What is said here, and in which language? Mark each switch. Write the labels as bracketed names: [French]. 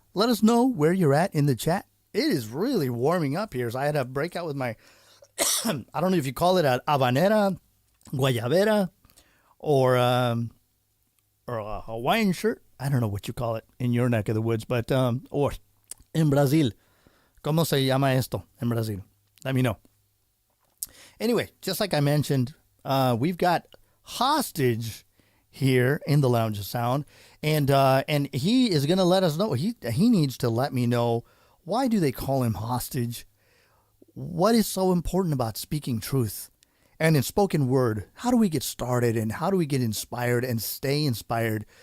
[English] Let us know where you're at in the chat. It is really warming up here. So I had a breakout with my, I don't know if you call it a habanera, guayabera, or a Hawaiian shirt. I don't know what you call it in your neck of the woods, but, or in Brazil. [Spanish] ¿Cómo se llama esto en Brazil? [English] Let me know. Anyway, just like I mentioned, we've got Hostage here in the Lounge of Sound, and he is going to let us know. He needs to let me know, why do they call him Hostage? What is so important about speaking truth? And in spoken word, how do we get started, and how do we get inspired and stay inspired?